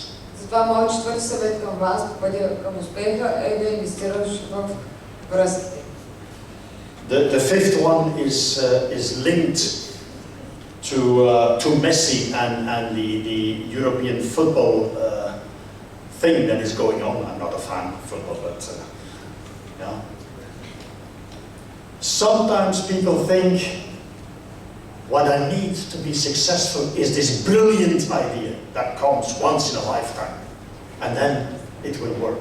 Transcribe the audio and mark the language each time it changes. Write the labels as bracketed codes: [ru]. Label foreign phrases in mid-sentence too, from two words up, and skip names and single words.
[bg] Затова моят четвърти съвет към вас, по пътя към успеха, е да инвестираш в връзките. [en] The fifth one is linked to Messi and the European football thing that is going on. I'm not a fan of football, but yeah. Sometimes people think what I need to be successful is this brilliant idea that comes once in a lifetime, and then it will work.